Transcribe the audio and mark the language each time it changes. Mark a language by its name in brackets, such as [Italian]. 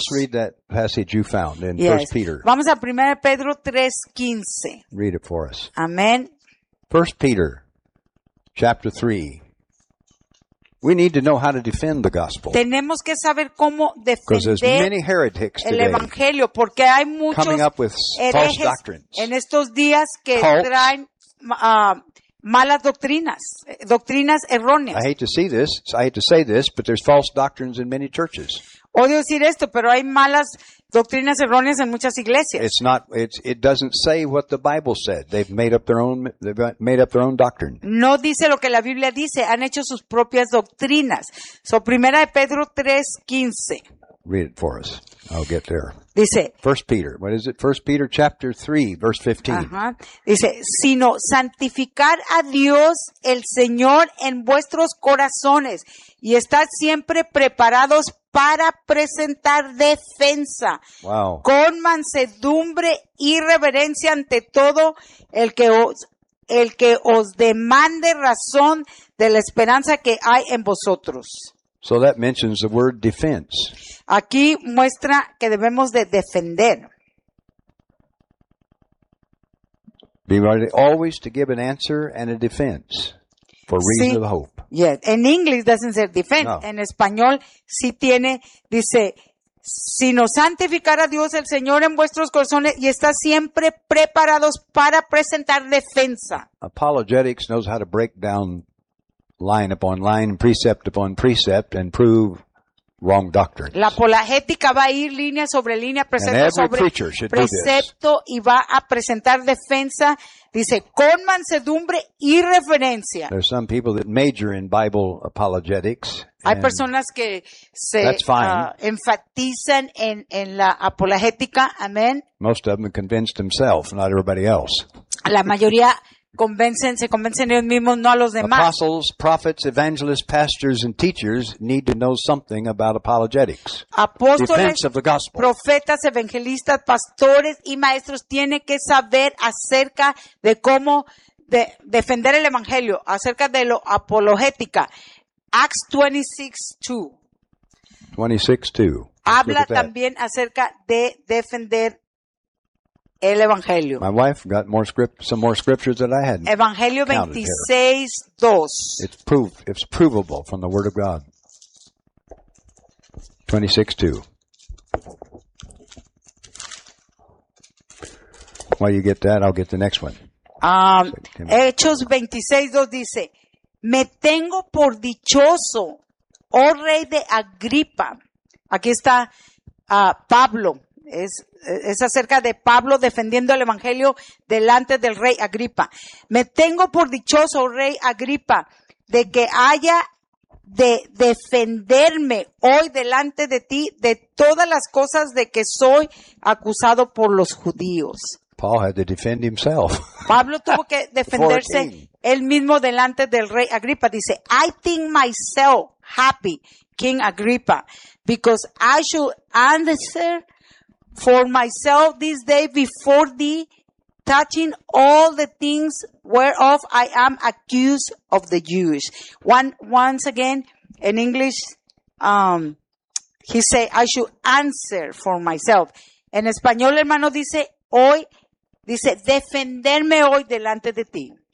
[English] Let's read that passage you found in 1 Peter. [Spanish] Vamos a 1 Pedro 3:15. [English] Read it for us. Amen. 1 Peter chapter 3. We need to know how to defend the gospel. [Spanish] Tenemos que saber cómo defender el evangelio porque hay muchos [English] coming up with false doctrines, [Spanish] en estos días que [English] cults, [Spanish] traen malas doctrinas, doctrinas erróneas. [English] I hate to see this, I hate to say this, but there's false doctrines in many churches. [Spanish] Odio decir esto, pero hay malas doctrinas erróneas en muchas iglesias. [English] It's not, it doesn't say what the Bible said. They've made up their own doctrine. [Spanish] No dice lo que la Biblia dice. Han hecho sus propias doctrinas. So, Primera de Pedro 3:15. [English] Read it for us. I'll get there. [Spanish] Dice. [English] 1 Peter. What is it? 1 Peter chapter 3, verse 15. Uh-huh. [Spanish] Dice, sino santificar a Dios el Señor en vuestros corazones y estar siempre preparados para presentar defensa con mansedumbre y reverencia ante todo el que os demande razón de la esperanza que hay en vosotros. [English] So that mentions the word defense. [Spanish] Aquí muestra que debemos de defender. [English] Be ready always to give an answer and a defense for reason of hope. Yes, in English doesn't say defend. [Spanish] No. En español sí tiene, dice, sino santificar a Dios el Señor en vuestros corazones y está siempre preparados para presentar defensa. [English] Apologetics knows how to break down line upon line, precept upon precept, and prove wrong doctrines. [Spanish] La apologética va a ir línea sobre línea, precepto sobre precepto, y va a presentar defensa, dice, con mansedumbre y reverencia. [English] There's some people that major in Bible apologetics. [Spanish] Hay personas que se enfatizan en la apologética, amén. [English] Most of them convince themselves, not everybody else. [Spanish] La mayoría se convencen ellos mismos, no a los demás. [English] Apostles, prophets, evangelists, pastors, and teachers need to know something about apologetics. [Spanish] Apóstoles, [English] of the gospel. [Spanish] Profetas, evangelistas, pastores y maestros tienen que saber acerca de cómo defender el evangelio, acerca de lo apologética. [English] Acts 26:2. [Spanish] Habla también acerca de defender el evangelio. [English] My wife got some more scriptures that I hadn't. [Spanish] Evangelio 26:2. [English] It's provable from the Word of God. 26:2. While you get that, I'll get the next one. [Spanish] Hechos 26:2 dice, me tengo por dichoso, oh rey de Agripa. Aquí está Pablo. Es acerca de Pablo defendiendo el evangelio delante del rey Agripa. Me tengo por dichoso, rey Agripa, de que haya de defenderme hoy delante de ti de todas las cosas de que soy acusado por los judíos. [English] Paul had to defend himself. [Spanish] Pablo tuvo que defenderse él mismo delante del rey Agripa. [English] Dice, I think myself happy, King Agripa, because I should answer for myself this day before thee, touching all the things whereof I am accused of the Jews. Once again, in English, he say, I should answer for myself. [Spanish] En español, hermano, dice, hoy, dice, defenderme hoy delante de ti.